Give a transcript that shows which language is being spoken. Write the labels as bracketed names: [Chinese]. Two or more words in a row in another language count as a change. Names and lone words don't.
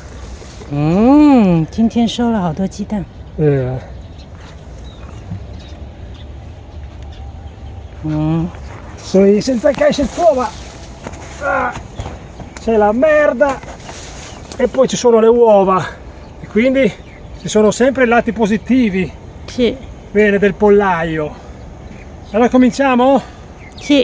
[Chinese] 今天收了好多鸡蛋。所以现在开始做吧。 [Italian] C'è la merda e poi ci sono le uova e quindi ci sono sempre i lati positivi. Sì. Bene, del pollaio. Allora cominciamo? Sì.